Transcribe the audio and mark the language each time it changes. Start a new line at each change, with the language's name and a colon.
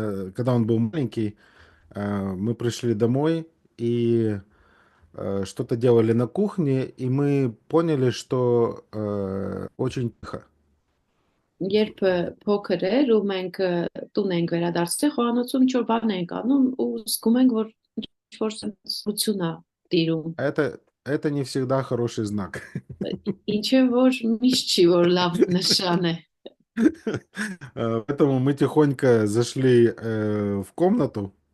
Russian: Когда он был маленький, мы пришли домой и что-то делали на кухне, и мы поняли, что очень тихо.
Armenian: Երբ փոքր էր ու մենք տուն ենք վերադարձել խոհանոցում ինչ որ բան ենք անում ու զգում ենք որ ինչ որ սնուցություն է տիրում։
Russian: Это не всегда хороший знак.
Armenian: Ինչը որ միշտ չի որ լավ նշան է։
Russian: Поэтому мы тихонько зашли в комнату